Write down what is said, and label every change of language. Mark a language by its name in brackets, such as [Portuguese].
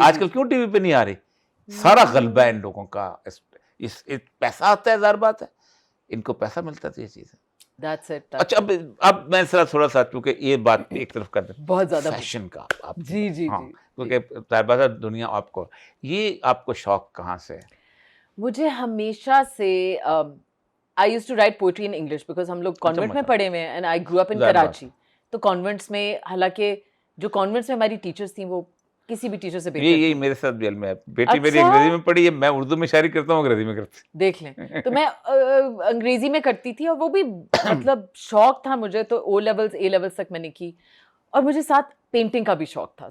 [Urdu] آج کل کیوں ٹی وی پہ نہیں آ رہی؟ سارا غلبہ ہے ان لوگوں کا. پیسہ آتا ہے ظاہر بات ہے ان کو پیسہ ملتا تھا یہ چیز. اچھا اب میں تھوڑا سا کیونکہ یہ بات ایک طرف کر دیں بہت زیادہ فیشن کا جی جی کیونکہ طیبہ دنیا آپ کو یہ آپ کو شوق کہاں سے؟ مجھے ہمیشہ سے [English] I used to write poetry in English because [Urdu] ہم لوگ کانوینٹ میں پڑھے ہوئے ہیں [English] and I grew up in Karachi. [Urdu] تو کانوینٹس میں حالانکہ جو کانوینٹس میں ہماری ٹیچرس تھیں وہ کسی بھی ٹیچر سے بہتر یہی میرے ساتھ جیل میں ہے. بیٹی میری انگریزی میں پڑھی ہے میں اردو میں شاعری کرتا ہوں انگریزی میں کرتی. دیکھ لیں تو میں انگریزی میں کرتی تھی اور وہ بھی مطلب شوق تھا مجھے تو او لیولز اے لیولز تک میں نے کی اور مجھے ساتھ پینٹنگ کا بھی شوق تھا.